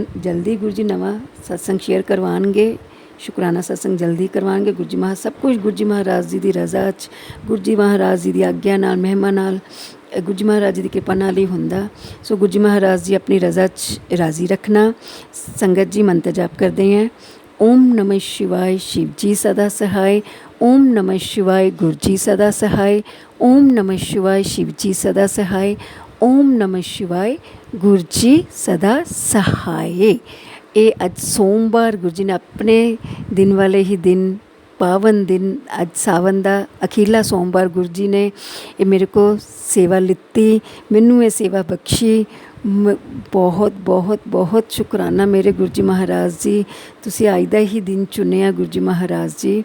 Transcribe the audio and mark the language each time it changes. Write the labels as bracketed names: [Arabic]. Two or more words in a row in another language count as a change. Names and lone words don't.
[Punjabi] ਜਲਦੀ ਗੁਰੂ ਜੀ ਨਵਾਂ ਸਤਸੰਗ ਸ਼ੇਅਰ ਕਰਵਾਉਣਗੇ, ਸ਼ੁਕਰਾਨਾ ਸਤਸੰਗ ਜਲਦੀ ਕਰਵਾਉਣਗੇ। ਗੁਰੂ ਜੀ ਸਭ ਕੁਝ ਗੁਰੂ ਜੀ ਮਹਾਰਾਜ ਜੀ ਦੀ ਰਜ਼ਾ 'ਚ, ਗੁਰੂ ਜੀ ਮਹਾਰਾਜ ਜੀ ਦੀ ਆਗਿਆ ਨਾਲ, ਮਹਿਮਾ ਨਾਲ, ਗੁਰੂ ਜੀ ਮਹਾਰਾਜ ਜੀ ਦੀ ਕਿਰਪਾ ਨਾਲ ਹੀ ਹੁੰਦਾ। ਸੋ ਗੁਰੂ ਜੀ ਮਹਾਰਾਜ ਜੀ ਆਪਣੀ ਰਜ਼ਾ 'ਚ ਰਾਜ਼ੀ ਰੱਖਣਾ। ਸੰਗਤ ਜੀ ਮੰਤਰ ਜਾਪ ਕਰਦੇ ਹੈ। [Sanskrit] ओम नमः शिवाय [Hindi] शिव जी सदा सहाय, [Sanskrit] ओम नमः शिवाय [Hindi] गुरु जी सदा सहाय, [Sanskrit] ओम नमः शिवाय [Hindi] शिव जी सदा सहाय, [Sanskrit] ओम नमः शिवाय [Hindi] गुरु जी सदा सहाय। [Punjabi] ਇਹ ਅੱਜ ਸੋਮਵਾਰ ਗੁਰੂ ਜੀ ਨੇ ਆਪਣੇ ਦਿਨ ਵਾਲੇ ਹੀ ਦਿਨ, ਪਾਵਨ ਦਿਨ, ਅੱਜ ਸਾਵਨ ਦਾ ਅਖੀਰਲਾ ਸੋਮਵਾਰ ਗੁਰੂ ਜੀ ਨੇ ਇਹ ਮੇਰੇ ਕੋਲ ਸੇਵਾ ਲਿੱਤੀ, ਮੈਨੂੰ ਇਹ ਸੇਵਾ ਬਖਸ਼ੀ। ਬਹੁਤ ਬਹੁਤ ਬਹੁਤ ਸ਼ੁਕਰਾਨਾ ਮੇਰੇ ਗੁਰੂ ਜੀ ਮਹਾਰਾਜ ਜੀ, ਤੁਸੀਂ ਅੱਜ ਦਾ ਹੀ ਦਿਨ ਚੁਣਿਆ ਗੁਰੂ ਜੀ ਮਹਾਰਾਜ ਜੀ।